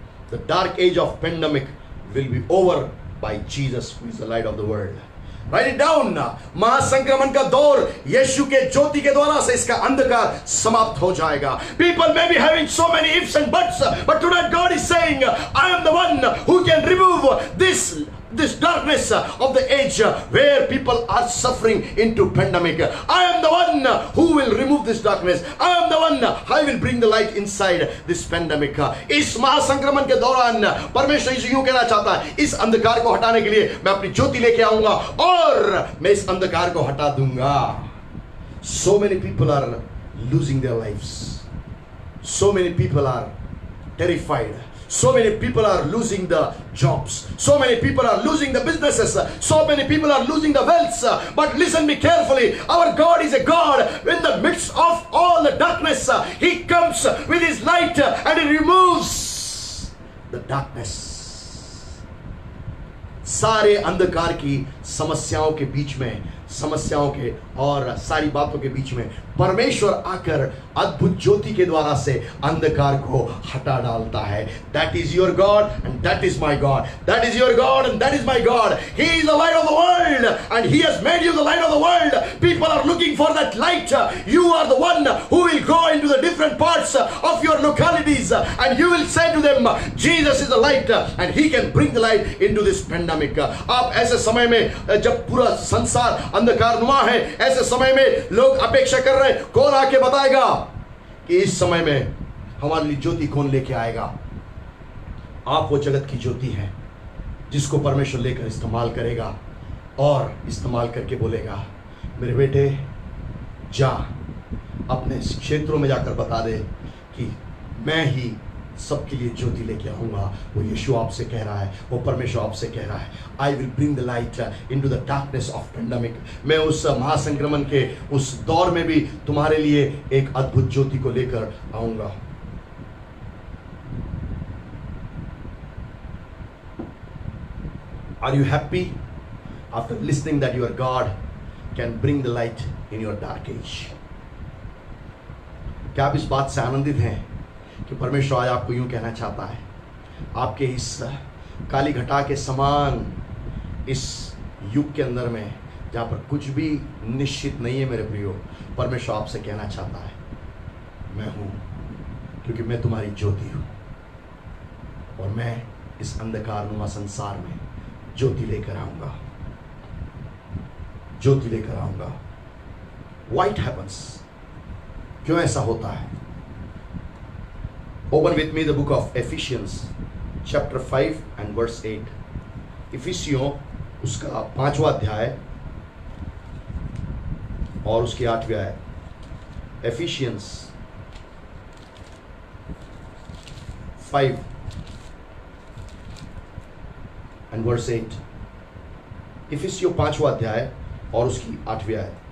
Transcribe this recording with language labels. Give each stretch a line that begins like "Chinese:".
English: The dark age of pandemic will be over by Jesus, who is the light of the world. Write it down.
Hindi: महासंक्रमण का दौर यीशु के ज्योति के द्वारा से इसका अंधकार समाप्त हो जाएगा।
English: People may be having so many ifs and buts, but tonight God is saying, I am the one who can remove this darkness of the age where people are suffering into pandemic. I am the one who will remove this darkness. I am the one, I will bring the light inside this pandemic.
Hindi: इस महासंक्रमण के दौरान परमेश्वर यीशु यूं कहना चाहता है, इस अंधकार को हटाने के लिए मैं अपनी ज्योति लेके आऊंगा और मैं इस अंधकार को हटा दूंगा।
English: So many people are losing their lives. So many people are terrified. So many people are losing the jobs. So many people are losing the businesses. So many people are losing the wealth. But listen me carefully. Our God is a God in the midst of all the darkness. He comes with His light and He removes the darkness. सारे अंधकार की समस्याओं के बीच में, समस्याओं के और सारी बातों के बीच में परमेश्वर आकर अद्भुत ज्योति के द्वारा से अंधकार को हटा डालता है। That is your God and that is my God. That is your God and that is my God. He is the light of the world and He has made you the light of the world. People are looking for that light. You are the one who will go into the different parts of your localities and you will say to them, Jesus is the light and He can bring the light into this pandemic.
Hindi: आप ऐसे समय में जब पूरा संसार अंधकारनुमा है, ऐसे समय में लोग अपेक्षा कर रहे हैं, कौन आके बताएगा कि इस समय में हमारे लिए ज्योति कौन लेके आएगा? आप वो जगत की ज्योति हैं जिसको परमेश्वर लेकर इस्तेमाल करेगा और इस्तेमाल करके बोलेगा, मेरे बेटे जा अपने क्षेत्रों में जाकर बता दे कि मैं ही सबके लिए ज्योति लेके आऊंगा। वो यीशु आपसे कह रहा है, वो परमेश्वर आपसे कह रहा है,
English: I will bring the light into the darkness of pandemic.
Hindi: मैं उस महासंक्रमण के उस दौर में भी तुम्हारे लिए एक अद्भुत ज्योति को लेकर आऊंगा।
English: Are you happy after listening that your God can bring the light in your dark age?
Hindi: क्या आप इस बात से आनंदित हैं कि परमेश्वर आज आपको यूं कहना चाहता है, आपके इस काली घटा के समान इस युग के अंदर में जहाँ पर कुछ भी निश्चित नहीं है मेरे प्रियो, परमेश्वर आपसे कहना चाहता है, मैं हूँ, क्योंकि मैं तुम्हारी ज्योति हूँ और मैं इस अंधकारनुमा संसार में ज्योति लेकर आऊंगा, ज्योति लेकर आऊंगा।
English: What happens?
Hindi: क्यों ऐसा होता है?
English: Open with me the book of Ephesians chapter 5 and verse 8।
Hindi: इफिसियों उसका 5वां अध्याय और उसकी 8वीं आयत।
English: Ephesians 5 and verse 8।
Hindi: इफिसियों 5वां अध्याय और उसकी 8वीं आयत।